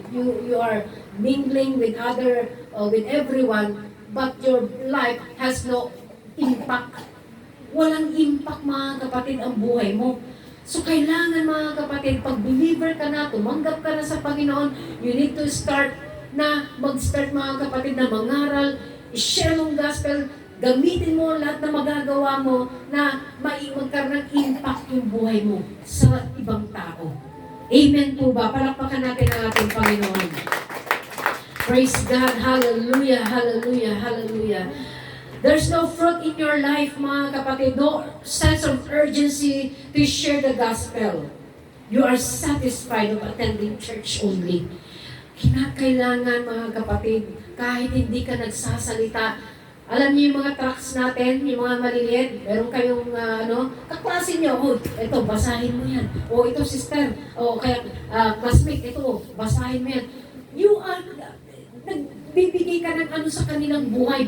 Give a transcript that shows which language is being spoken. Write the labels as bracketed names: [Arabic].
[English] You are mingling with with everyone, but your life has no impact. [Filipino] Walang impact mga kapatid ang buhay mo. So kailangan mga kapatid, pag believer ka na, tumanggap ka na sa Panginoon, [English] you need to [Filipino] mag-start mga kapatid na mangaral, i-share yung gospel, gamitin mo lahat na magagawa mo na magkaroon ng impact yung buhay mo sa ibang tao. Amen po ba? Palakpakan natin ang ating Panginoon. [English] Praise God. Hallelujah, hallelujah, hallelujah. There's no fruit in your life, [Filipino] mga kapatid, [English] no sense of urgency to share the gospel. You are satisfied of attending church only. [Filipino] Kinakailangan, mga kapatid, kahit hindi ka nagsasalita. Alam niyo yung mga tracts natin, yung mga maliliit, meron kayong, kaklase niyo, ito, basahin mo yan. O, ito, sister. O, kaya, classmate, ito, basahin mo yan. [English] You are, [Filipino] nagbibigay ka ng sa kanilang buhay.